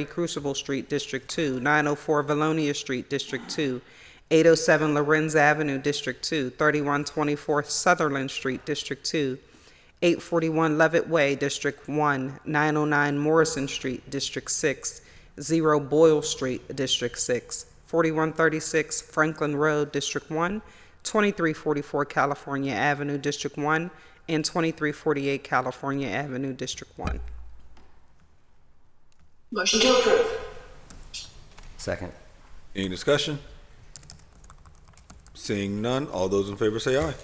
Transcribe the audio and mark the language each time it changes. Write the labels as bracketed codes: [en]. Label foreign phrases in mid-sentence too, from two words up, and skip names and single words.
[en] Crucible Street, District 2, 904 Valonia Street, District 2, 807 Lorenz Avenue, District 2, 3124 Sutherland Street, District 2, 841 Levitt Way, District 1, 909 Morrison Street, District 6, 0 Boyle Street, District 6, 4136 Franklin Road, District 1, 2344 California Avenue, District 1, and 2348 California Avenue, District 1. Motion to approve. Second. Any discussion? Seeing none, all those in favor say aye.